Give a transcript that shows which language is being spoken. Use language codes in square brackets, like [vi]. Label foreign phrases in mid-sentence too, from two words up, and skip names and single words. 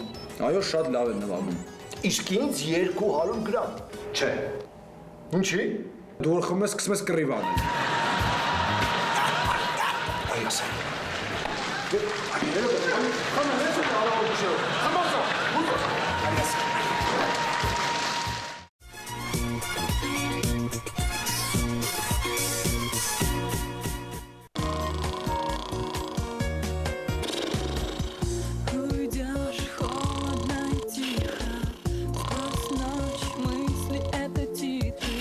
[hy] Այո, շատ լավ են նվագում։ Իսկ ինձ 200 գրամ։ Չէ։ Ինչի։ Դու որ խմում ես, սկսում ես կռիվ անել։ Այո, սա։ [ru] Уйдешь холодно и тихо, сквозь ночь мысли это титры.